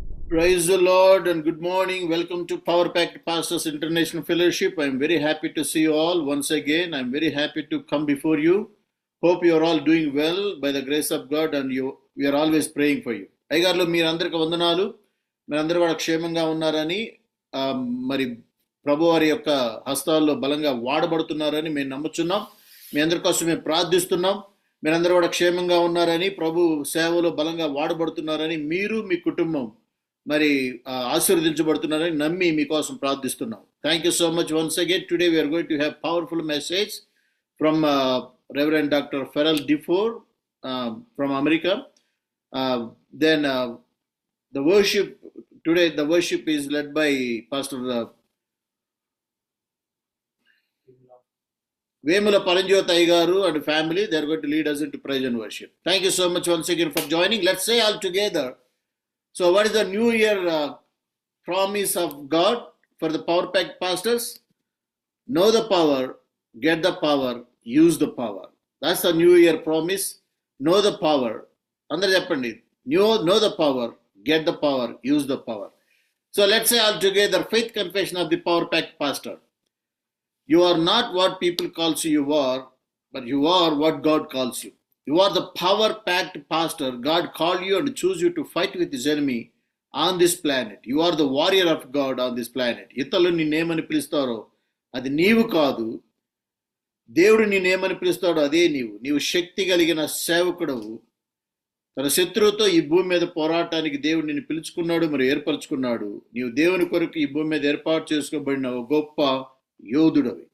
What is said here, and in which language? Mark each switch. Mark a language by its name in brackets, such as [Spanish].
[English] Praise the Lord and good morning. Welcome to Power Packed Pastors International Fellowship. I'm very happy to see you all once again. I'm very happy to come before you. Hope you are all doing well by the grace of God and we are always praying for you. [Telugu] అయ్యగారులు మీరందరికీ వందనాలు. మీరందరూ కూడా క్షేమంగా ఉన్నారని మరి ప్రభు వారి యొక్క హస్తాల్లో బలంగా వాడబడుతున్నారని మేము నమ్ముచున్నాం. మీ అందరి కోసం మేము ప్రార్థిస్తున్నాం. మీరందరూ కూడా క్షేమంగా ఉన్నారని, ప్రభు సేవలో బలంగా వాడబడుతున్నారని, మీరు మీ కుటుంబం మరి ఆశీర్వదించబడుతున్నారని నమ్మి మీకోసం ప్రార్థిస్తున్నాం. [English] Thank you so much once again. Today we are going to have powerful message from Reverend Dr. Farrell DeFore from America. Then the worship today, the worship is led by Pastor Vemula Paranjyoti Ayyaru and family. They are going to lead us into praise and worship. Thank you so much once again for joining. Let's say all together. So what is the new year promise of God for the Power Packed pastors? Know the power, get the power, use the power. That's the new year promise. Know the power. [Telugu] Andar cheppandi. [English] Know the power, get the power, use the power. So let's say all together, faith confession of the Power Packed pastor. You are not what people calls you are, but you are what God calls you. You are the power-packed pastor. God called you and chose you to fight with his enemy on this planet. You are the warrior of God on this planet. [Telugu] ఇతరులు నిన్నేమని పిలుస్తారో అది నీవు కాదు. దేవుడు నిన్నేమని పిలుస్తాడో అదే నీవు. నీవు శక్తి కలిగిన సేవకుడవు. తన శత్రువుతో ఈ భూమి మీద పోరాటానికి దేవుడు నిన్ను పిలుచుకున్నాడు, మరి ఏర్పరచుకున్నాడు. నీవు దేవుని కొరకు ఈ భూమి మీద ఏర్పాటు చేసుకోబడిన గొప్ప యోధుడవి.